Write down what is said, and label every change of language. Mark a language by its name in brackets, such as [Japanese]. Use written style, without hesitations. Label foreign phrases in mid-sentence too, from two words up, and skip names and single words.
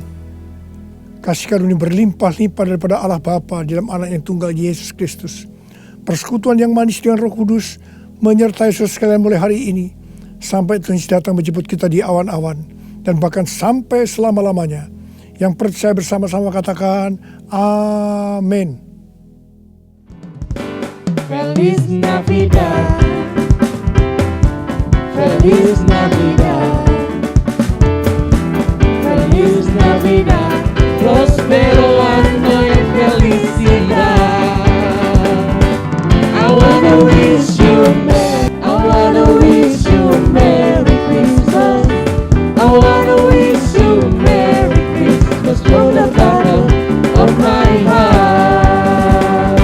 [Indonesian] Kasih karunia berlimpah-limpah daripada Allah Bapa di dalam Anak yang tunggal Yesus Kristus. Persekutuan yang manis dengan Roh Kudus menyertai saudara sekalian mulai hari ini sampai Tuhan Yesus datang menjemput kita di awan-awan dan bahkan sampai selama-lamanya. Yang percaya bersama-sama katakan amin. [Spanish] Feliz Navidad, Feliz Navidad, Feliz Navidad, prospero año y felicidad. [English] I wanna wish you a Merry Christmas. I wanna wish you a Merry Christmas from the bottom of my heart.